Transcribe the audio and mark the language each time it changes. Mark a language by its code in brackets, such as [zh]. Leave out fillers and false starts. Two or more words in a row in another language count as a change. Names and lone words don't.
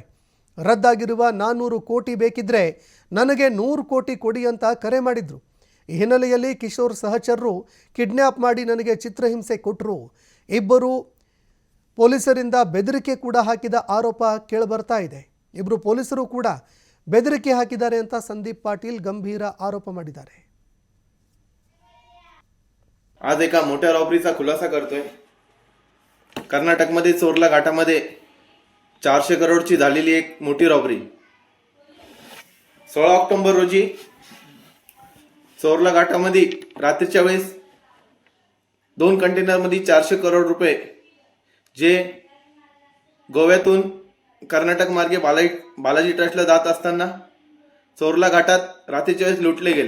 [kn] ರದ್ದಾಗಿರುವ 400 ಕೋಟಿ ಬೇಕಿದ್ರೆ ನನಗೆ 100 ಕೋಟಿ ಕೊಡಿ ಅಂತ ಕರೆ ಮಾಡಿದ್ರು. ಈ ಹಿನ್ನೆಲೆಯಲ್ಲಿ ಕಿಶೋರ್ ಸಹಚರರು ಕಿಡ್ನ್ಯಾಪ್ ಮಾಡಿ ನನಗೆ ಚಿತ್ರಹಿಂಸೆ ಕೊಟ್ಟರು. ಇಬ್ಬರು ಪೊಲೀಸರಿಂದ ಬೆದರಿಕೆ ಕೂಡ ಹಾಕಿದ ಆರೋಪ ಕೇಳಿಬರ್ತಾ ಇದೆ. ಇಬ್ಬರು ಪೊಲೀಸರು ಕೂಡ ಬೆದರಿಕೆ ಹಾಕಿದ್ದಾರೆ ಅಂತ संदीप पाटील ಗಂಭೀರ ಆರೋಪ ಮಾಡಿದ್ದಾರೆ. [mr] आज एका मोठ्या रॉबरीचा खुलासा करतोय. कर्नाटकमध्ये चोरला घाटामध्ये 400 करोडची झालेली एक मोठी रॉबरी. 16 ऑक्टोबर रोजी चोरला घाटामध्ये रात्रीच्या वेळेस 2 कंटेनरमध्ये 400 करोड रुपये जे गोव्यातून कर्नाटक मार्गे बालाजी ट्रस्टला जात असताना चोरला घाटात रात्रीच्या वेळेस लुटले गेले.